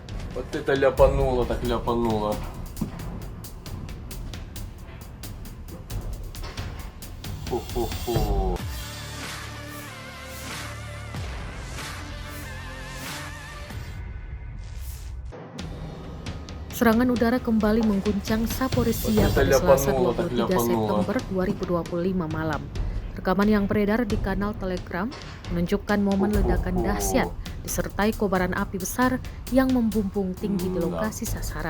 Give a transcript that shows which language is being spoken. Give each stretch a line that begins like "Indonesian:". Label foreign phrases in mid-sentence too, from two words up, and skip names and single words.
Russian: Вот это ляпануло, так ляпануло. Хо-хо-хо.
Indonesian: Serangan udara kembali mengguncang Zaporizhia pada Selasa 23 September 2025 malam. Rekaman yang beredar di kanal Telegram menunjukkan momen ledakan dahsyat disertai kobaran api besar yang membumbung tinggi di lokasi sasaran.